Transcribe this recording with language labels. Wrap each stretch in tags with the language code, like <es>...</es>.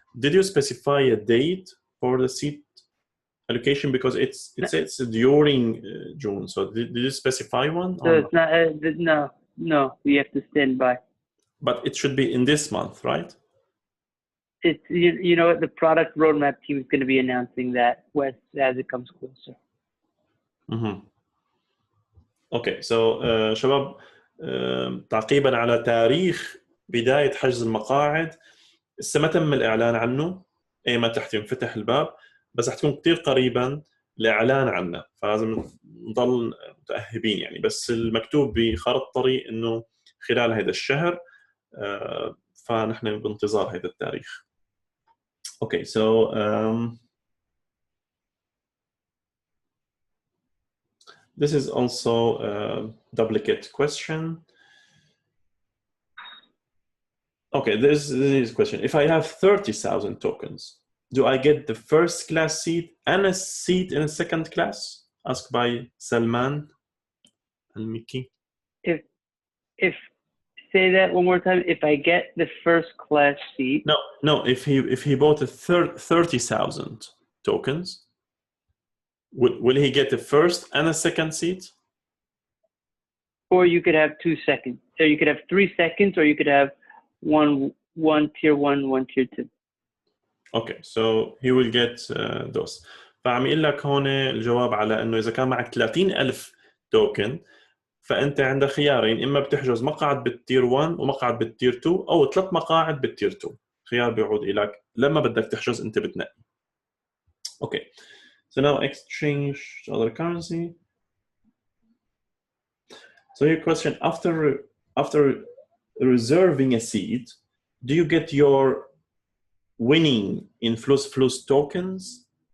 <en>Did you specify a date for the seat allocation, because it's during June? So did you specify one? So it's not. No. We have to stand by. But it should be in this month, right? It's you know the product roadmap team is going to be announcing that as it comes closer. Okay, so</en> <ar>شباب تعقيبا على تاريخ بداية حجز المقاعد لسه ما تم الإعلان عنه، ايمتى حتنفتح الباب، بس حتكون كتير قريبا الإعلان عنه، فلازم نضل متأهبين يعني. بس المكتوب بخارطة طريق إنه خلال هذا الشهر، فنحن بانتظار هذا التاريخ.</ar> <en>Okay, so this is also a duplicate question. Okay, this is a question. If I have 30,000 tokens, do I get the first class seat and a seat in a second class? Asked by Salman Al-Miki. If say that one more time. If I get the first class seat. No. If he bought a 30,000 tokens, will he get the first and a second seat? Or you could have 2 seconds. So you could have 3 seconds, or you could have one tier 1, one tier 2. Okay, so he will get those.</en> <ar>فعم يقول لك هون الجواب على انه اذا كان معك 30,000 توكن، فانت عندك خيارين، اما بتحجز مقعد بالتير 1 ومقعد بالتير 2، او 3 مقاعد بالتير 2. خيار بيعود لك لما بدك تحجز، انت بتنقي.</ar> <en>Okay, so now exchange to other currency. So your question, after reserving a seat, do you get your winning in Fluss tokens?</en>